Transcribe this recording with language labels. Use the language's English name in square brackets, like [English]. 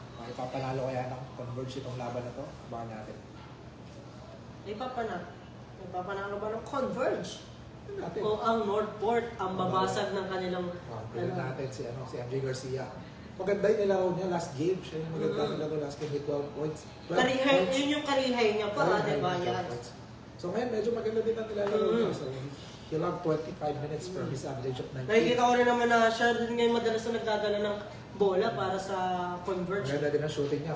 [Filipino] Ipapanalo kaya ng Converge itong laban na to? Abangan natin. Ipapanalo ba ng Converge? Natin. O ang Northport ang babasag ng kanilang... Tignan natin si MJ Garcia. Maganda yung nilaro niya last game. Siya yung maganda nilaro [English] last game with 12 points. [Filipino] Karihay, yun yung karihay niya pa, di ba yan? So ngayon, medyo maganda din ang nilalaro niya. [English] So, he'll have 25 minutes from his average of 19. [Filipino] Nakikita ko rin naman na siya rin ngayon madalas na nagdadala ng bola para sa Converge. Maganda din ang shooting niya.